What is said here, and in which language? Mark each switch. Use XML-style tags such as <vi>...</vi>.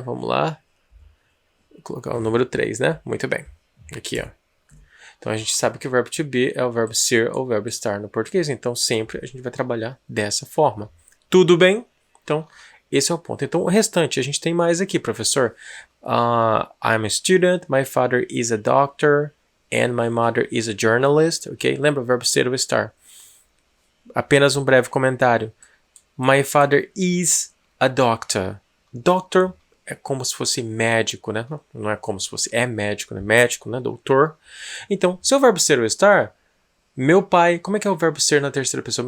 <pt>Vamos lá. Vou colocar o número 3, né? Muito bem. Aqui, ó. Então, a gente sabe que o verbo to be é o verbo ser ou o verbo estar no português. Então, sempre a gente vai trabalhar dessa forma. Tudo bem? Então, esse é o ponto. Então, o restante, a gente tem mais aqui, professor.</pt> <en>I'm a student, my father is a doctor, and my mother is a journalist.</en> <pt>Ok? Lembra o verbo ser ou estar? Apenas um breve comentário.</pt> <en>My father is a doctor.</en> <pt>Doctor é como se fosse médico, né? Não é como se fosse, é médico, né? Médico, né? Doutor. Então, se o verbo ser ou estar, meu pai, como é que é o verbo ser na terceira pessoa?</pt>